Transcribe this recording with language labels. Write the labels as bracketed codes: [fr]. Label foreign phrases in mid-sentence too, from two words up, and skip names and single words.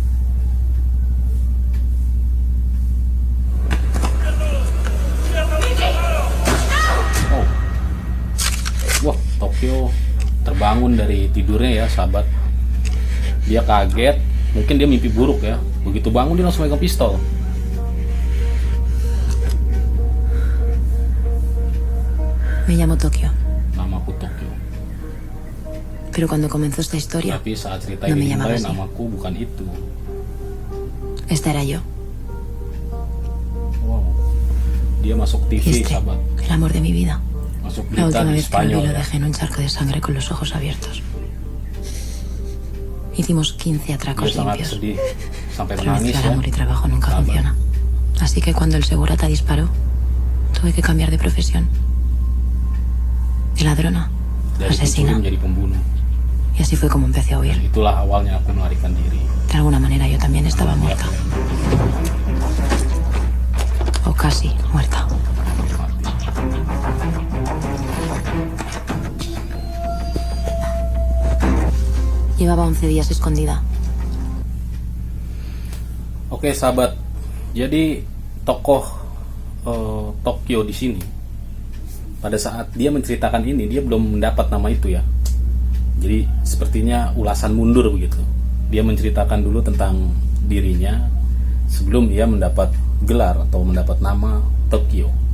[id] Oh. Wah, Tokyo terbangun dari tidurnya ya, sahabat. Dia kaget, mungkin dia mimpi buruk ya. Begitu bangun dia langsung megang pistol. [es] Me llamo Tokio, [id] Namaku Tokyo. [es] pero cuando comenzó esta historia, [id] Tapi saat cerita [es] no me [id] ini [es] llamaba [id] dimulai, [es] así. [id] namaku bukan itu. [es] Esta era yo. [id] Wow. Dia masuk [es] Y [id] TV, [es] este, [id] sahabat. [es] el amor de mi vida. [id] Masuk [es] La [id] berita [es] última [id] di [es] vez que lo vi [id] Spanyol [es] lo [id] ya. [es] dejé en un charco de sangre con los ojos abiertos. Hicimos 15 [id] Dia [es] atracos [id] sangat [es] limpios. [id] sedih sampai [es] Pero [id] menangis [es] mezclar [id] ya. [es] amor y trabajo nunca [id] Sahabat. [es] funciona. Así que cuando el segurata disparó, tuve que cambiar de profesión. De ladrona a [id] Dari [es] asesina. [id] pencuri menjadi pembunuh. [es] Y así fue como empecé a huir. [id] Dan itulah awalnya aku melarikan diri. [es] De alguna manera yo también estaba muerta. O casi muerta. Llevaba 11 días escondida. [id] Oke sahabat, jadi tokoh Tokyo di sini pada saat dia menceritakan ini dia belum mendapat nama itu ya. Jadi sepertinya ulasan mundur begitu. Dia menceritakan dulu tentang dirinya sebelum dia mendapat gelar atau mendapat nama Tokyo.